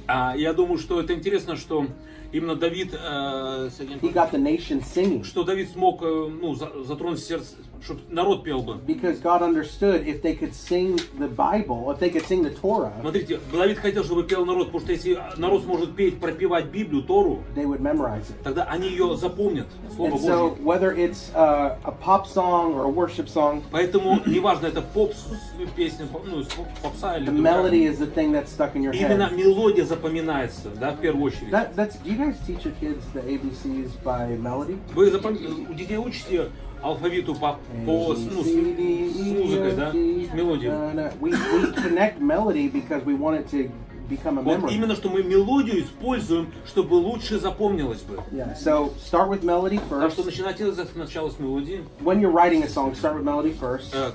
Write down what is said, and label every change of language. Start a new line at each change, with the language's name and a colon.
Russian: Я думаю, что это интересно, что именно Давид,
English: He got the nation singing
Russian: что Давид смог затронуть сердце, чтобы народ пел бы.
English: because God understood if they could sing the Bible, if they could sing the Torah,
Russian: Смотрите, Давид хотел, чтобы пел народ, потому что если народ сможет петь, пропевать Библию, Тору,
English: they would memorize it.
Russian: тогда они ее запомнят, Слово
English: And so
Russian: Божье.
English: whether it's a pop song or a worship song,
Russian: Поэтому неважно, это песня, попса или
English: the
Russian: другая.
English: melody is the thing that's stuck in your
Russian: Именно
English: head.
Russian: мелодия запоминается, да, в первую очередь.
English: Do you guys teach your kids the ABCs by melody?
Russian: Вы у детей учите алфавиту с музыкой, да, с мелодией.
English: We connect melody because we want it to become a
Russian: Вот
English: memory.
Russian: именно, что мы мелодию используем, чтобы лучше запомнилось бы.
English: Yeah. So start with melody
Russian: Так что
English: first.
Russian: начинайте сначала с мелодии.
English: When you're writing a song, start with melody first,